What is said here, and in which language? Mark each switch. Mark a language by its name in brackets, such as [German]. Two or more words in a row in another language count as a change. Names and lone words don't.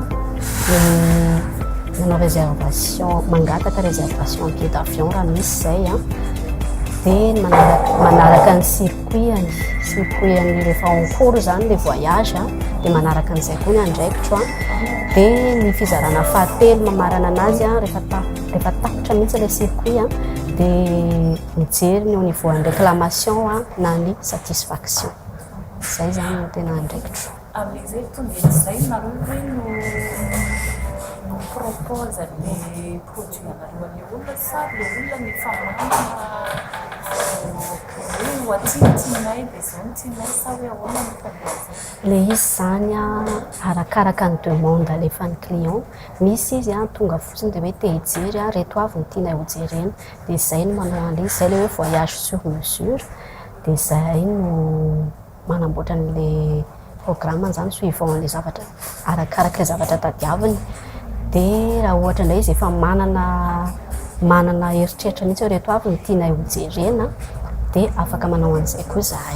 [Malagasy] manao réservation mangataka [French] réservation billet d'avion [Malagasy] raha misy zay dia manaraka ny circuit any rehefa [French] en cours [Malagasy] zany le voyage dia manaraka an'izay koa ny andraikitro dia ny fizarana fahatelo mamarana anazy rehefa tapitra mihitsy le circuit dia mijery ny [French] au niveau [Malagasy] ny réclamation na ny satisfaction. Zay zany no tena andraikitro. Amin'izay tonga izay nareo hoe no [French] propose le produit [Malagasy] anareo an'le olona sa le olona ny famanana hoe hoatintinay dia zao ny tinay sa hoe ahoana ny propose? Le izy zany arakaraka ny demande alefa ny client. Misy izy tonga fotsiny dia hoe te hijery reto avy ny tianay ho jerena dia zay no manao an'le izy zay le hoe [French] voyage sur mesure [Malagasy] dia zay no manamboatra an'le programme zany suivant le zavatra arakaraka le zavatra tadiaviny. Dia raha ohatra indray izy efa manana heritreritra mihitsy reto avy ny tianay ho jerena dia afaka manao an'izay koa zahay.